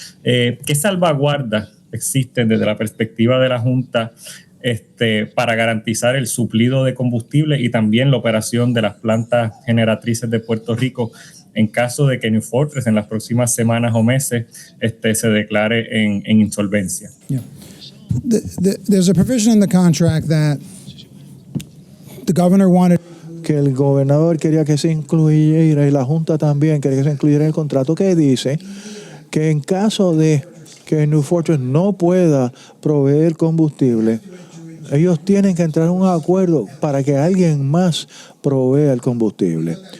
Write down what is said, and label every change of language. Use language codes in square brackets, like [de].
[es] ¿Qué salvaguardas existen desde la perspectiva de la Junta para garantizar el suplido de combustible y también la operación de las plantas generatrices de Puerto Rico en caso de que New Fortress en las próximas semanas o meses se declare en insolvencia? [en] Yeah. There's a provision in the contract that the governor wanted. [es] Que el gobernador quería que se incluyera y la Junta también quería que se incluyera en el contrato, que dice que en caso de que New Fortress no pueda proveer combustible, ellos tienen que entrar en un acuerdo para que alguien más provea el combustible.